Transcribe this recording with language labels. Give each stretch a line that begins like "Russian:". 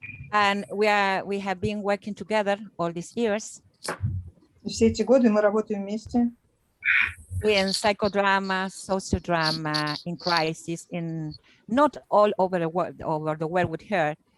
English: And we have been working together all these years.
Russian: И все эти годы мы работаем вместе.
English: In psychodrama, sociodrama, in crisis, in not all over the world with her,